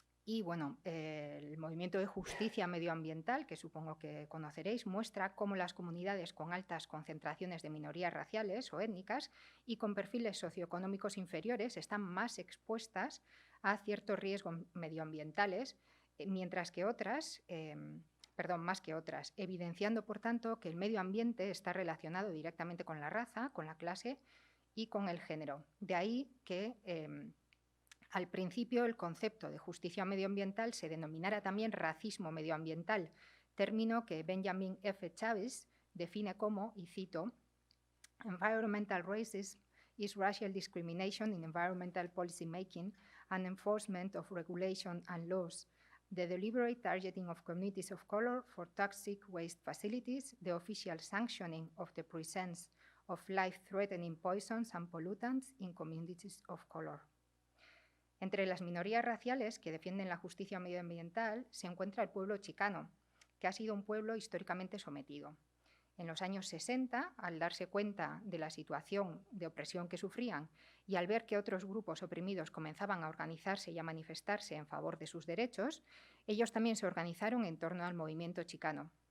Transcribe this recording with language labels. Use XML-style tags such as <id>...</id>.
<es>Y bueno, el movimiento de justicia medioambiental, que supongo que conoceréis, muestra cómo las comunidades con altas concentraciones de minorías raciales o étnicas y con perfiles socioeconómicos inferiores están más expuestas a ciertos riesgos medioambientales, mientras que otras, más que otras, evidenciando, por tanto, que el medio ambiente está relacionado directamente con la raza, con la clase y con el género. De ahí que al principio, el concepto de justicia medioambiental se denominara también racismo medioambiental, término que Benjamin F.</es> <en>Chavis</en> <es>define como, y cito,</es> <en>environmental racism is racial discrimination in environmental policy making and enforcement of regulation and laws, the deliberate targeting of communities of color for toxic waste facilities, the official sanctioning of the presence of life-threatening poisons and pollutants in communities of color.</en> <es>Entre las minorías raciales que defienden la justicia medioambiental se encuentra el pueblo chicano, que ha sido un pueblo históricamente sometido. En los años 60, al darse cuenta de la situación de opresión que sufrían y al ver que otros grupos oprimidos comenzaban a organizarse y a manifestarse en favor de sus derechos, ellos también se organizaron en torno al movimiento chicano.</es>